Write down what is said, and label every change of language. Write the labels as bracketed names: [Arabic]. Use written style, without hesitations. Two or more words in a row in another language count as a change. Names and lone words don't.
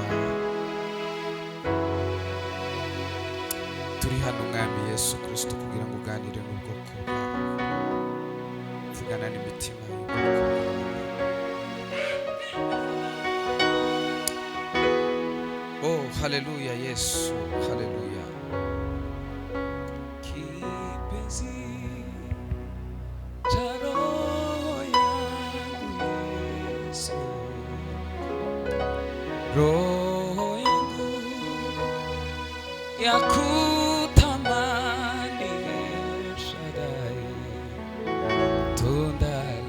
[Kinyarwanda] Turi hano Mwami Yesu Kristo kugira ngo uganire n'ubwoko bwawe, vugana n'imitima y'ubwoko bwawe. Oh, haleluya Yesu, haleluya. [Swahili] Kipenzi cha roho yangu Yesu, roho yangu ya kutamani Shaddai, tunda